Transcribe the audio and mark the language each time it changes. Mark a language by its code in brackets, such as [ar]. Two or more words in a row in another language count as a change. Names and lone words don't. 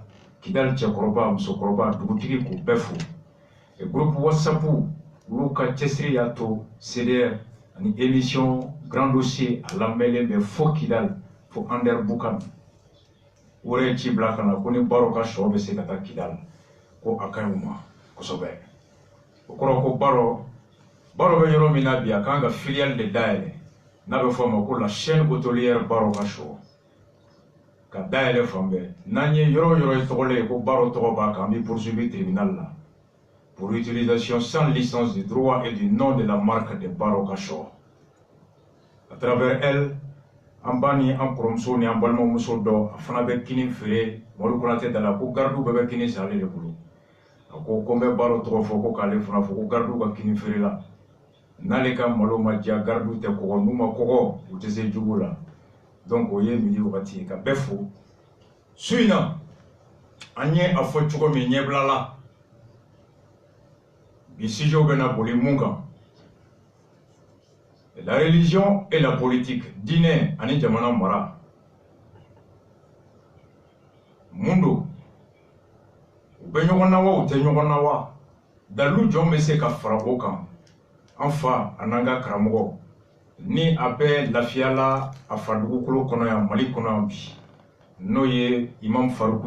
[bm] Kidal cɛkɔrɔba musokɔrɔba dugutigi k'u bɛɛ fo groupe WhatsApp olu ka cɛsiri y'a to CDR ani [fr] émission grand dossier [bm] a lamɛnlen bɛ fo Kidal fo Ander Bukan o yɛrɛ ye ci bila ka na ko ni baro ka sɔ bɛ se ka taa Kidal ko a ka ɲi u ma kosɛbɛ o kɔrɔ ko baro bɛ yɔrɔ min na bi a kan ka filiale de dayɛlɛ n'a bɛ fɔ a ma ko [fr] la chaîne hôtelière [bm] baro ka sɔ ka dayɛlɛ fan bɛɛ n'an ye yɔrɔ yɔrɔ ye tɔgɔlen ye ko baro tɔgɔ b'a kan an bɛ poursuivi tribunal la [fr] pour utilisation sans licence du droit et du nom de la marque de [bm] baro ka sɔ [fr] à travers elle [bm] an ba ni an kɔrɔmuso ni an balimamuso dɔ a fana bɛ kini feere Mɔdu Konate da la ko gardiw bɛɛ bɛ kini san ale de bolo a ko n bɛ baro tɔgɔ fɔ ko k'ale fana fɔ ko gardiw ka kini feere la n'ale ka malo ma diya gardiw tɛ kɔgɔ n'u ma kɔgɔ u tɛ se jugu la donc o ye midi wagati ye ka bɛɛ fo su in na an ye a fɔ cogo min ɲɛbila la bi sujet bɛ na boli mun kan [fr] la religion et la politique [bm] diinɛ ani jamana mara mun don u bɛ ɲɔgɔn na wa u tɛ ɲɔgɔn na wa dalilu jɔn bɛ se ka fara o kan an fa a n'an ka karamɔgɔ ni a bɛ lafiya la a fa dugukolo kɔnɔ yan Mali kɔnɔ yan bi n'o ye Imam Faruku